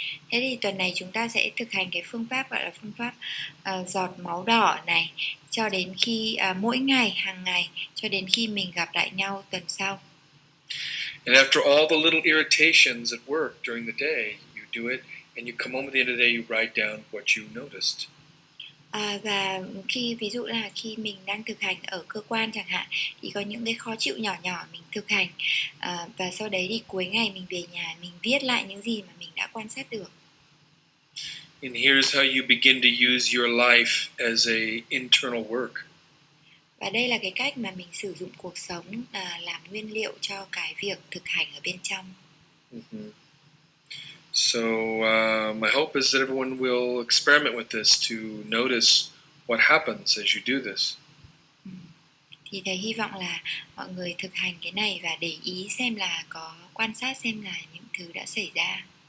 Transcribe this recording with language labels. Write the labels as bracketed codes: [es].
[vi] Thế thì tuần này chúng ta sẽ thực hành cái phương pháp gọi là phương pháp giọt máu đỏ này cho đến khi mỗi ngày, hàng ngày, cho đến khi mình gặp lại nhau tuần sau. [en] And after all the little irritations at work during the day, you do it, and you come home at the end of the day, you write down what you noticed. [vi] Và ví dụ là khi mình đang thực hành ở cơ quan chẳng hạn, thì có những cái khó chịu nhỏ nhỏ mình thực hành, và sau đấy thì cuối ngày mình về nhà mình viết lại những gì mà mình đã quan sát được. [en] And here's how you begin to use your life as a internal work. [vi] Và đây là cái cách mà mình sử dụng cuộc sống làm nguyên liệu cho cái việc thực hành ở bên trong. Mm-hmm. [en] So my hope is that everyone will experiment with this to notice what happens as you do this. [vi] Thì thầy hy vọng là mọi người thực hành cái này và để ý xem là có quan sát xem là những thứ đã xảy ra.